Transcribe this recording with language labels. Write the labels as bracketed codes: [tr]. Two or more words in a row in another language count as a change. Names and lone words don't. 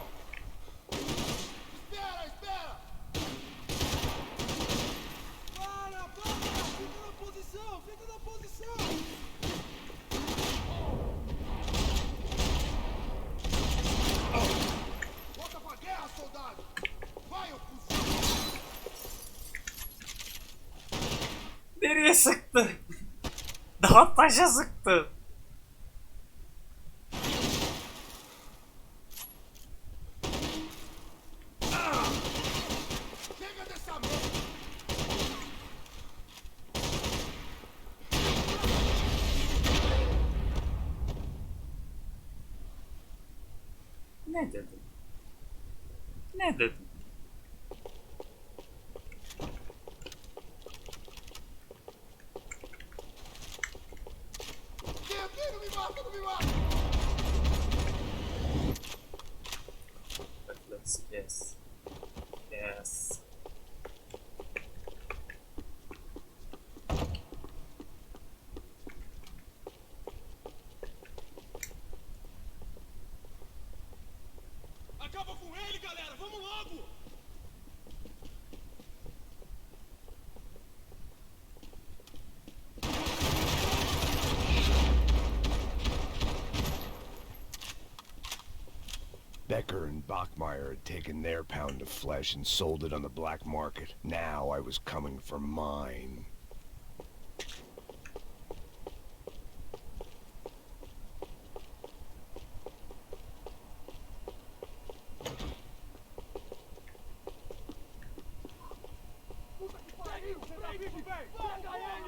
[pt] Espera, espera! Para! Fica na posição! Fica na posição! Volta pra guerra, soldado! Vai, eu [tr] Nereye sıktı? Daha taşa sıktı. [pt] Chega dessa merda! [tr] Ne dedim? Ne dedim? [pt] Aqui, não me mata, não me mata! [en] Let's yes. Yes. [pt] Acaba com ele, galera! Vamos logo! [en] Becker and Bachmeyer had taken their pound of flesh and sold it on the black market. Now I was coming for mine. [pt] Puta que pariu! Você tá vivo, velho! Pega ele!